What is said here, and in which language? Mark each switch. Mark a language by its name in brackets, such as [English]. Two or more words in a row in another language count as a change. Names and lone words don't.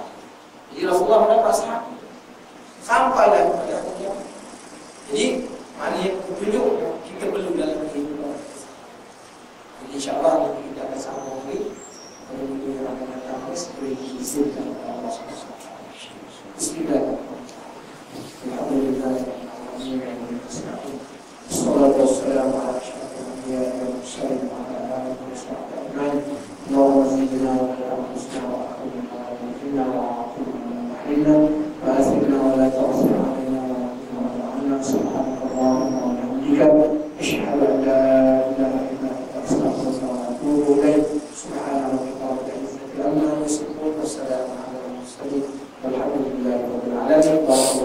[Malay] Jadi Rasulullah mendapat sahabat sampailah kepada kita. Jadi maknanya petunjuk kita perlu dalam kehidupan. Jadi insyaAllah nanti kita akan sambung lagi pada video yang akan datang seperti diizinkan oleh Allah SWT. [Arabic] بسم الله الرحمن الرحيم. الحمد لله. الصلاة والسلام على أشرف الأنبياء والمرسلين وعلى آله وصحبه أجمعين. اللهم زدنا ولا تنقصنا وأكرمنا ولا تهنا وأعطنا ولا تحرمنا وآثرنا ولا تؤثر علينا ولا تؤثر عنا. سبحانك اللهم وبحمدك أشهد أن لا إله إلا أنت أستغفرك وأتوب إليك. سبحان ربك رب العزة عما يصفون وسلام على المرسلين والحمد لله رب العالمين.